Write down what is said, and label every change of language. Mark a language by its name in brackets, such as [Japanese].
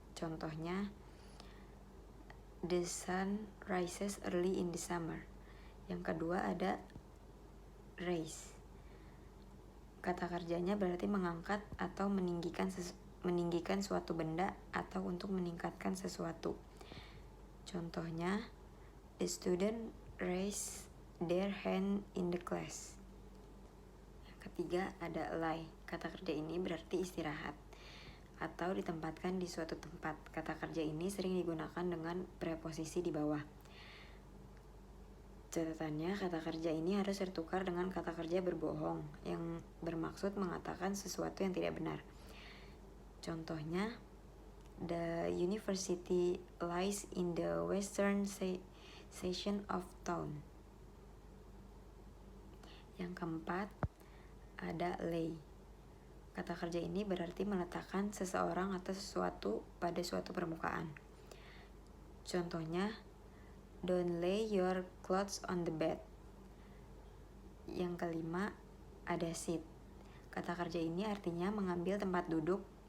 [English] Contohnya, the sun rises early in the summer. [Indonesian] Yang kedua ada raise. Kata kerjanya berarti mengangkat atau meninggikan suatu benda atau untuk meningkatkan sesuatu. [English] Contohnya, the student raise their hand in the class. [Indonesian] Yang ketiga ada lie. Kata kerja ini berarti istirahat atau ditempatkan di suatu tempat. Kata kerja ini sering digunakan dengan preposisi di bawah. Catatannya, kata kerja ini harus tertukar dengan kata kerja berbohong yang bermaksud mengatakan sesuatu yang tidak benar. [English] Contohnya, the university lies in the western section of town. [Indonesian] Yang keempat, ada lay. Kata kerja ini berarti meletakkan seseorang atau sesuatu pada suatu permukaan. [English] Contohnya, don't lay your clothes on the bed. [Indonesian] Yang kelima, ada sit. Kata kerja ini artinya mengambil tempat duduk.